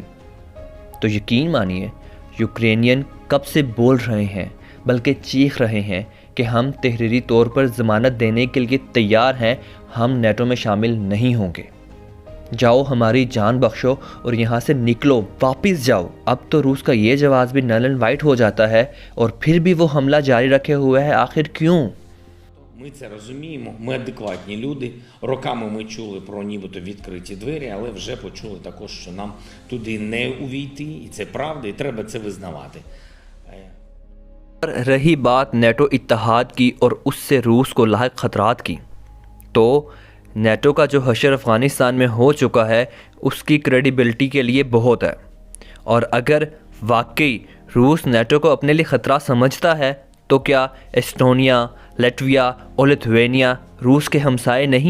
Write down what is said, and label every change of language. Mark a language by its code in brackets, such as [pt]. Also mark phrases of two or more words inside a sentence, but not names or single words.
[ur] تو یقین مانیے یوکرینین کب سے بول رہے ہیں بلکہ چیخ رہے ہیں کہ ہم تحریری طور پر ضمانت دینے کے لیے تیار ہیں، ہم نیٹو میں شامل نہیں ہوں گے، جاؤ ہماری جان بخشو اور یہاں سے نکلو، واپس جاؤ۔ اب تو روس کا یہ جواز بھی [en] null and white [ur] ہو جاتا ہے، اور پھر بھی وہ حملہ جاری رکھے ہوئے ہے، آخر кіوں؟ [uk] Ми це розуміємо, ми адекватні люди. Роками ми чули про нібито відкриті двері, але вже почули також, що нам туди не увійти, і це правда, і треба це визнавати. [ur] رہی بات نیٹو اتحاد کی اور اس سے روس کو لاحق خطرات کی، تو نیٹو کا جو حشر افغانستان میں ہو چکا ہے اس کی کریڈیبلٹی کے لیے بہت ہے، اور اگر واقعی روس نیٹو کو اپنے لیے خطرہ سمجھتا ہے تو کیا ایسٹونیا، لیٹویا اور لیتھوینیا روس کے ہمسائے نہیں؟